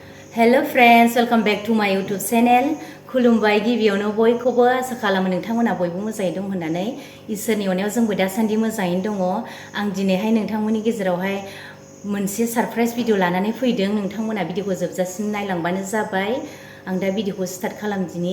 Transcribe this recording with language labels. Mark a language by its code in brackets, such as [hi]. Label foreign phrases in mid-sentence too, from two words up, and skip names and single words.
[en] Hello friends, welcome back to my YouTube channel. [brx] खुलुमबाय गिबियावनो बयखौबो आसा खालामो नोंथांमोना बयबो मोजाङै दं होननानै इसोरनि अननायाव जोंबो दासान्दि मोजाङैनो दङ। आं दिनैहाय नोंथांमोननि गेजेरावहाय मोनसे [en] surprise video [brx] लानानै फैदों। नोंथांमोना भिडिअखौ जोबजासिम नायलांबानो जाबाय। आं दा भिडिअखौ स्टार्ट खालामदिनि।